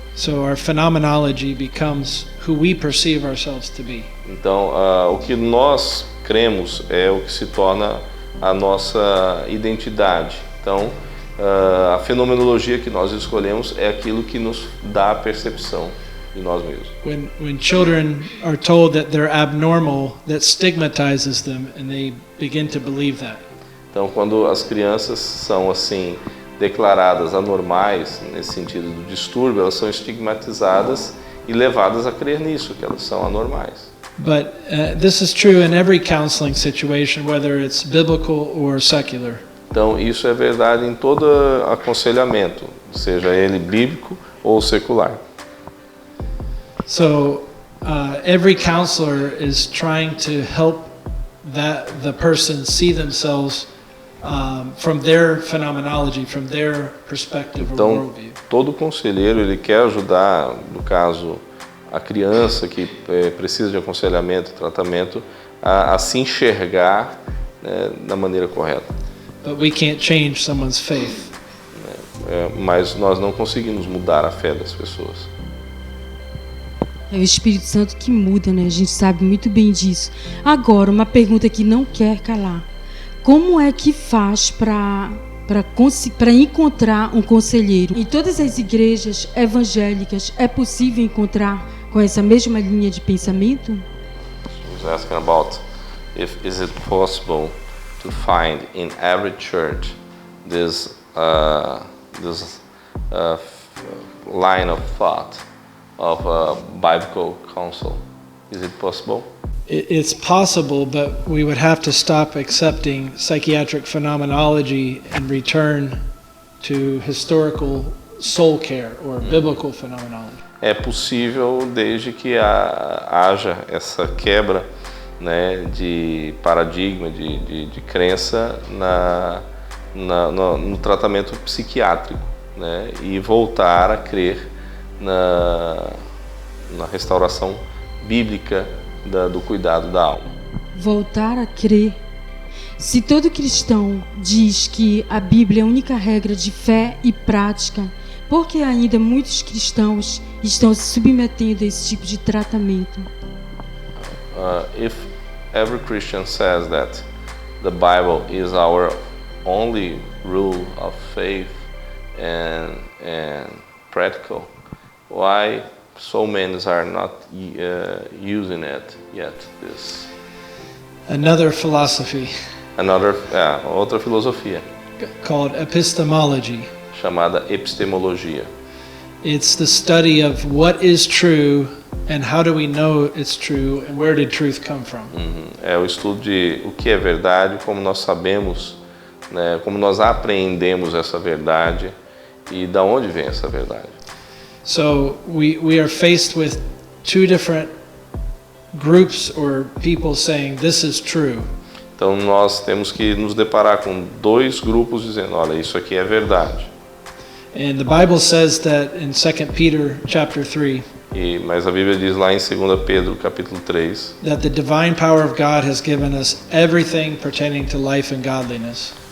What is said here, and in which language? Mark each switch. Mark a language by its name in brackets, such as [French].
[English] So our phenomenology becomes who we perceive ourselves to be. [Portuguese] Então, o que nós cremos é o que se torna a nossa identidade. Então, a fenomenologia que nós escolhemos é aquilo que nos dá a percepção de nós mesmos. [English] When children are told that they're abnormal, that stigmatizes them and they begin to believe that. [Portuguese] Então, quando as crianças são assim declaradas anormais, nesse sentido do distúrbio, elas são estigmatizadas e levadas a crer nisso, que elas são anormais. [English] But this is true in every counseling situation, whether it's biblical or secular. [Portuguese] Então, isso é verdade em todo aconselhamento, seja ele bíblico ou secular. [English] So, every counselor is trying to help the person see themselves from their phenomenology, from their perspective or [Portuguese] Então, [English] worldview. [Portuguese] todo conselheiro ele quer ajudar, no caso, a criança que precisa de aconselhamento, tratamento, a se enxergar, né, da maneira correta. [English] But we can't change someone's faith. [Portuguese] Mas nós não conseguimos mudar a fé das pessoas. É o Espírito Santo que muda, né? A gente sabe muito bem disso. Agora, uma pergunta que não quer calar. Como é que faz para encontrar um conselheiro? Em todas as igrejas evangélicas é possível encontrar com essa mesma linha de pensamento? [English] She was asking about is it possible to find in every church this line of thought of biblical counsel. Is it possible? It's possible, but we would have to stop accepting psychiatric phenomenology and return to historical soul care or biblical phenomenology. [Portuguese] É possível desde que haja essa quebra, né, de paradigma, de crença no tratamento psiquiátrico, né, e voltar a crer na restauração bíblica do cuidado da alma. Voltar a crer. Se todo cristão diz que a Bíblia é a única regra de fé e prática, por que ainda muitos cristãos estão se submetendo a esse tipo de tratamento? [English] If every Christian says that the Bible is our only rule of faith and practical, why so many are not using it yet? Another philosophy [Portuguese] Outra filosofia [English] called epistemology. [Portuguese] chamada epistemologia. [English] It's the study of what is true and how do we know it's true and where did truth come from. [Portuguese] É o estudo de o que é verdade, como nós sabemos, né, como nós apreendemos essa verdade e da onde vem essa verdade. [English] So we are faced with two different groups or people saying this is true. [Portuguese] Então nós temos que nos deparar com dois grupos dizendo, olha, isso aqui é verdade. [English] And the Bible says that in 2 Peter chapter 3 [Portuguese] Mas a Bíblia diz lá em 2 Pedro capítulo 3 [English] that the divine power of God has given us everything pertaining to life and godliness.